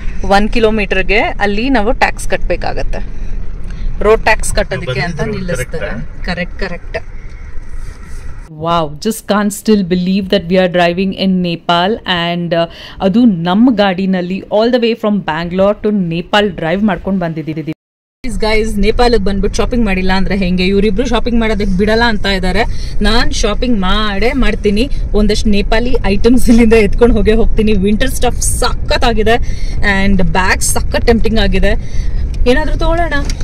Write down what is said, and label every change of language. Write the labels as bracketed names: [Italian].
[Kannada] 1 ಕಿಲೋಮೀಟರ್ಗೆ ಅಲ್ಲಿ ನಾವು ಟ್ಯಾಕ್ಸ್ ಕಟ್ಬೇಕಾಗತ್ತೆ. ರೋಡ್ ಟ್ಯಾಕ್ಸ್ ಕಟ್ಟೋದಕ್ಕೆ ಅಂತ ನಿಲ್ಲಿಸ್ತಾರೆ. Correct. [English] Wow, just can't still believe that we are driving in Nepal and [Kannada] adu nam ಗಾಡಿನಲ್ಲಿ [English] all the way from Bangalore to Nepal drive [Kannada] ಮಾಡ್ಕೊಂಡು ಬಂದಿದ್ದೀವಿ. Guys, ನೇಪಾಳಕ್ಕೆ ಬಂದ್ಬಿಟ್ಟು shopping ಮಾಡಿಲ್ಲ ಅಂದ್ರೆ ಹೆಂಗೆ? ಇವರಿಬ್ರು ಶಾಪಿಂಗ್ ಮಾಡೋದಕ್ಕೆ ಬಿಡಲ್ಲ ಅಂತ ಇದ್ದಾರೆ. ನಾನ್ ಶಾಪಿಂಗ್ ಮಾಡ್ತೀನಿ. ಒಂದಷ್ಟು ನೇಪಾಳಿ ಐಟಮ್ಸ್ ಇಲ್ಲಿಂದ ಎತ್ಕೊಂಡು ಹೋಗ್ತೀನಿ. ವಿಂಟರ್ ಸ್ಟಫ್ ಸಖತ್ ಆಗಿದೆ ಅಂಡ್ ಬ್ಯಾಗ್ ಸಖತ್ ಟೆಂಪ್ಟಿಂಗ್ ಆಗಿದೆ. ಏನಾದ್ರೂ ತಗೊಳ್ಳೋಣ.